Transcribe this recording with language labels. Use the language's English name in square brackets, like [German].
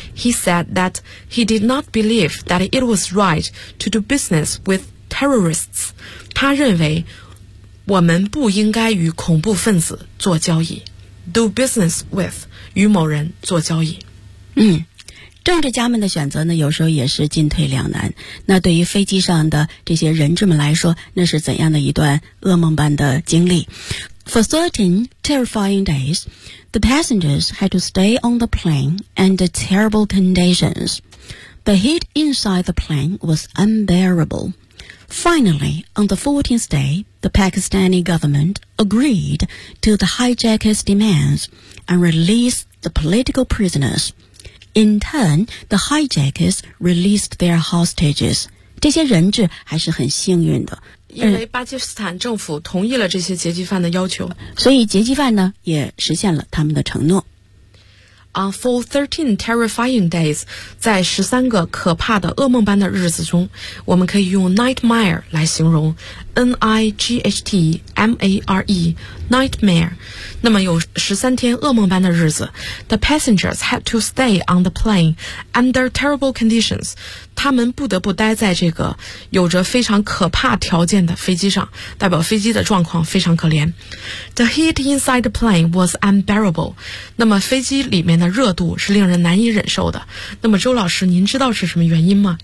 [English] He said that he did not believe that it was right to do business with terrorists. [Chinese] 他认为我们不应该与恐怖分子做交易。 [English] Do business with， [Chinese] 与某人做交易。嗯，政治家们的选择呢，有时候也是进退两难。那对于飞机上的这些人质们来说，那是怎样的一段噩梦般的经历？ [English] For 13 terrifying days, the passengers had to stay on the plane under terrible conditions. The heat inside the plane was unbearable. Finally, on the 14th day, the Pakistani government agreed to the hijackers' demands and released the political prisoners. In turn, the hijackers released their hostages. [Chinese] 这些人质还是很幸运的。因为巴基斯坦政府同意了这些劫机犯的要求，所以劫机犯呢也实现了他们的承诺。 [English] For 13 terrifying days, [Chinese] 在13个可怕的噩梦般的日子中，我们可以用 nightmare 来形容， N-I-G-H-T-M-A-R-E, nightmare. 那么有13天噩梦般的日子， [English] the passengers had to stay on the plane under terrible conditions. [Chinese] 他们不得不待在这个有着非常可怕条件的飞机上，代表飞机的状况非常可怜。 [English] The heat inside the plane was unbearable. [Chinese] 那么飞机里面的热度是令人难以忍受的。那么周老师，您知道是什么原因吗？